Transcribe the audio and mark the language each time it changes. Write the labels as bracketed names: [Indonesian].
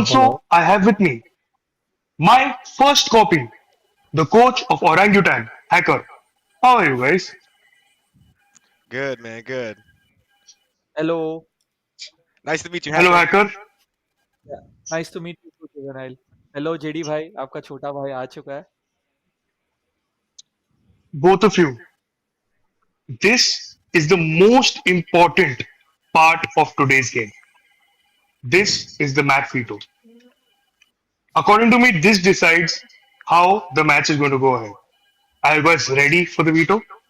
[English] Also, I have with me my first copy, the coach of Orangutan, Hacker. How are you guys? good man, good. Hello. Nice to meet you, Hello, Hacker. Hacker. Yeah. Nice to meet you too, Juvenile. [Hindi] Hello, JD भाई आपका छोटा भाई आ चुका है. [English] Both of you. This is the most important part of today's game. This is the map veto. According to me, this decides how the match is going to go ahead. Are you guys ready for the veto?